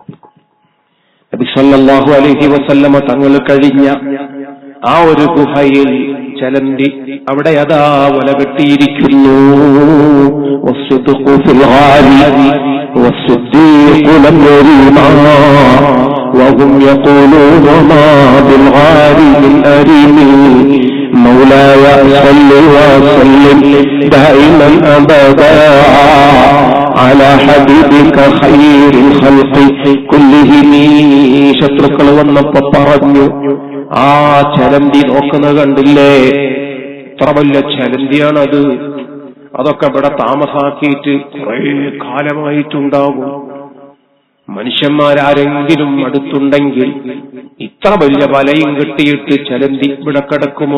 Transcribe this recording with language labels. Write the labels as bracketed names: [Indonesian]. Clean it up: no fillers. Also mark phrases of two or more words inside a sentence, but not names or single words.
[Malayalam] നബി [Arabic] صلى الله عليه وسلم [Malayalam] തങ്ങൾ കഴിഞ്ഞ ആ ഒരു ഗുഹയിൽ ചലന്തി അവിടെ അതാ വല കെട്ടിയിരിക്കുന്നു. [Arabic] والصدق في الغار والصديق لم يرما وهم يقولون ما بالغار من أريم مولاي صل وسلم دائما أبدا على حبيبك خير الخلق كلهم. [Malayalam] ശത്രുക്കൾ വന്നപ്പോ പറഞ്ഞു, ആ ചലന്തി നോക്കുന്നത് കണ്ടില്ലേ, എത്ര വലിയ ചലന്തിയാണത്. അതൊക്കെ ഇവിടെ താമസാക്കിയിട്ട് കുറെ കാലമായിട്ടുണ്ടാകും. മനുഷ്യന്മാരാരെങ്കിലും അടുത്തുണ്ടെങ്കിൽ ഇത്ര വലിയ വലയും കെട്ടിയിട്ട് ചലന്തി ഇവിടെ കിടക്കുമോ?